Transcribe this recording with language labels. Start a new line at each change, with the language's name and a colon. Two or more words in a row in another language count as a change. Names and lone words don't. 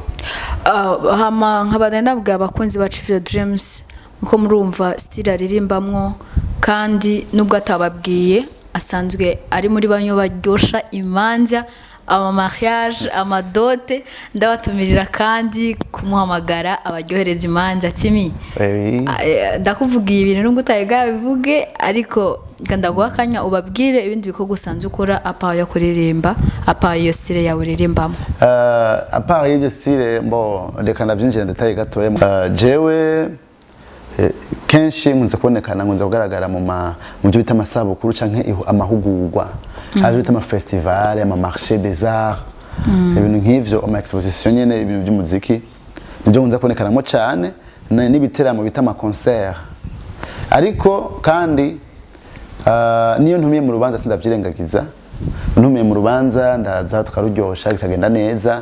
Rundi: hama nkabadenda bwa abakunzi bacu Video Dreams uko murumva style aririmbamwo kandi nubwo atababwiye asanzwe ari muri banyo baryosha imanza ama mariage amadote ndabatumirira kandi kumuhamagara abaryohereza imanza Timi ndakuvugiye ibintu nubwo utayiga bivuge ariko ndaguha akanya ubabwire ibindi bikorwa usanzwe ukora apa yo kuririmba apa iyo style yawe uririmbamo apa iyo style mbo reka nabyinjira ndataye gatoya jewe kenshi nkunze kubonekana nkunze kugaragara mu byo bita amasabukuru canke amahugurwa aje bita ama festival ama
French: marché des arts
Rundi: ibintu nk'ivyo ama exposition nyene ibintu by'umuziki nibyo nkunze kubonekanamo cyane n'ibiteramo bita ama concert ariko kandi niyo ntumiye mu rubanza sindavyirengagiza ntumiye mu rubanza ndaza tukaruryosha bikagenda neza